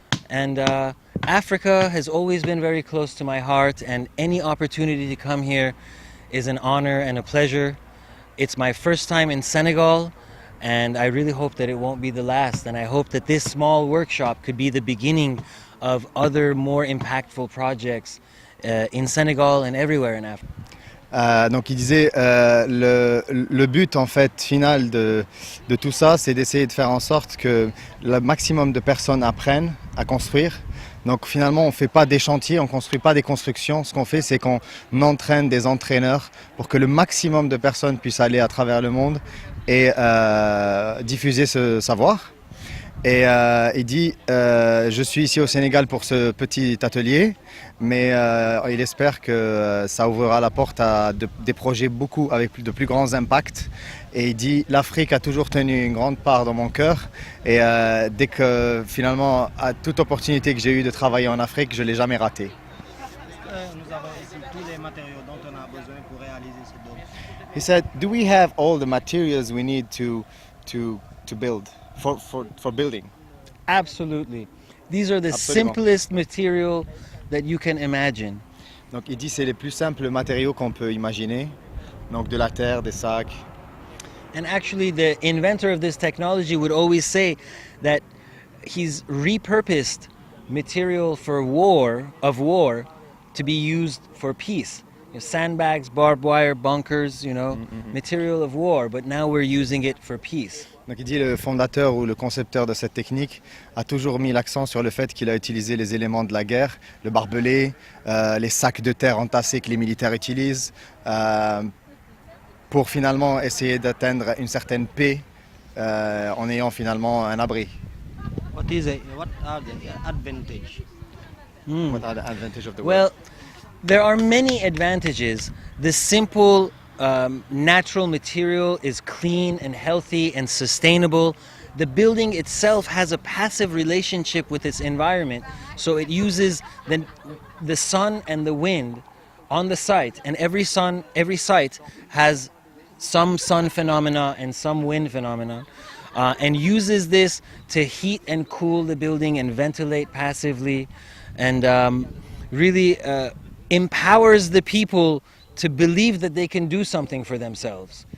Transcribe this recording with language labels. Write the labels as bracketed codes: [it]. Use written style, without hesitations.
[en] And Africa has always been very close to my heart, and any opportunity to come here is an honor and a pleasure. It's my first time in Senegal, and I really hope that it won't be the last, and I hope that this small workshop could be the beginning of other more impactful projects in Senegal and everywhere in Africa. [fr] Donc il disait le but en fait final de tout ça, c'est d'essayer de faire en sorte que le maximum de personnes apprennent à construire. Donc finalement on ne fait pas des chantiers, on ne construit pas des constructions. Ce qu'on fait, c'est qu'on entraîne des entraîneurs pour que le maximum de personnes puissent aller à travers le monde et diffuser ce savoir. Et il dit, je suis ici au Sénégal pour ce petit atelier, mais il espère que ça ouvrira la porte à des projets avec de plus grands impacts. Et il dit, l'Afrique a toujours tenu une grande part dans mon cœur. Et dès que finalement, à toute opportunité que j'ai eue de travailler en Afrique, je ne l'ai jamais raté. Nous avons ici tous les matériaux dont on a besoin pour réaliser ce dôme. [en] He said, do we have all the materials we need to build? For building? Absolutely. These are the simplest material that you can imagine. [fr] Donc il dit c'est les plus simples matériaux qu'on peut imaginer. Donc de la terre, des sacs. [en] And actually the inventor of this technology would always say that he's repurposed material for war to be used for peace. You know, sandbags, barbed wire, bunkers, material of war, but now we're using it for peace. [fr] Donc il dit le fondateur ou le concepteur de cette technique a toujours mis l'accent sur le fait qu'il a utilisé les éléments de la guerre, le barbelé, les sacs de terre entassés que les militaires utilisent, pour finalement essayer d'atteindre une certaine paix en ayant finalement un abri. [en] What are the advantages? What are the advantages of the work? Well, there are many advantages. The simple natural material is clean and healthy and sustainable. The building itself has a passive relationship with its environment, so it uses the sun and the wind on the site, and every site has some sun phenomena and some wind phenomena, and uses this to heat and cool the building and ventilate passively, and really empowers the people to believe that they can do something for themselves.